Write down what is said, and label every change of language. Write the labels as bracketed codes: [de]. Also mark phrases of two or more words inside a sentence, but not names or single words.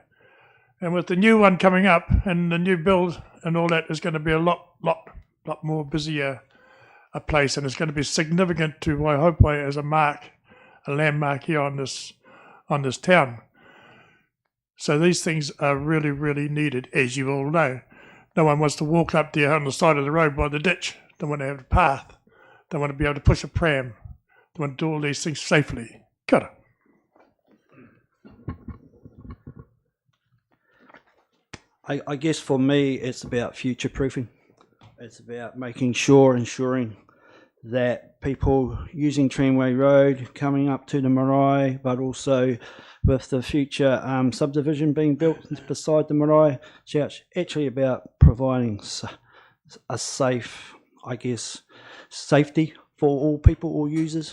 [en] And with the new one coming up and the new build and all that, is going to be a lot more busier a place, and it's going to be significant to Waihopai as a landmark here on this town. So these things are really, really needed, as you all know. No one wants to walk up there on the side of the road by the ditch. They want to have a path. They want to be able to push a pram. They want to do all these things safely. [mi] Kia ora. [en] I guess for me, it's about future-proofing. It's about ensuring that people using Tramway Road coming up to the marae, but also with the future subdivision being built beside the marae, it's actually about providing a safe, safety for all people, all users.